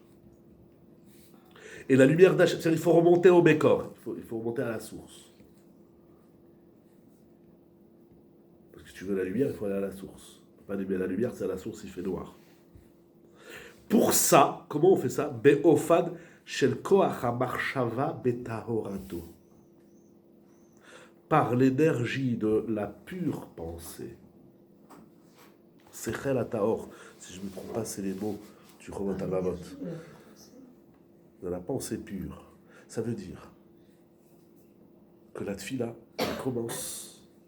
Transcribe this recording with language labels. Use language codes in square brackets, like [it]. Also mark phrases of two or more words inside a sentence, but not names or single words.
[fr] Et la lumière d'Hachem, c'est-à-dire il faut remonter au Bécor, il faut remonter à la source. Parce que si tu veux la lumière, il faut aller à la source. Pas allumer la lumière, c'est à la source, il fait noir. Pour ça, comment on fait ça? [he] באופן של כוח המחשבה בטהרתו. [fr] Par l'énergie de la pure pensée. [he] שכל הטהור. [fr] Si je ne me trompe pas, c'est les mots du Chorot HaLevavot. De la pensée pure. Ça veut dire que la tfila, elle commence.